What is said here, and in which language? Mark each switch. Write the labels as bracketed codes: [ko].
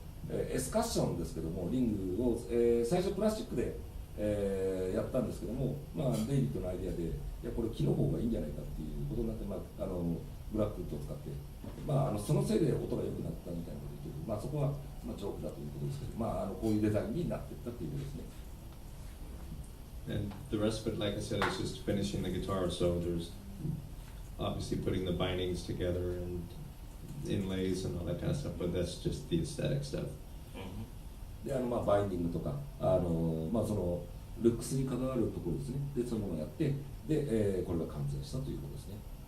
[ja] エスカッションですけども、リングを、最初プラスチックで、やったんですけども、デイビッドのアイデアで、いやこれ木の方がいいんじゃないかっていうことになって、ブラックウッドを使って、そのせいで音が良くなったみたいなことを言って、そこはジョークだということですけど、こういうデザインになっていったということですね。 [en] And the rest of it, like I said, is just finishing the guitar. So there's obviously putting the bindings together and inlays and all that kind of stuff, but that's just the aesthetic stuff. [ja] で、バインディングとか、そのルックスに関わるところですね。で、そういうものをやって、で、これが完成したということですね。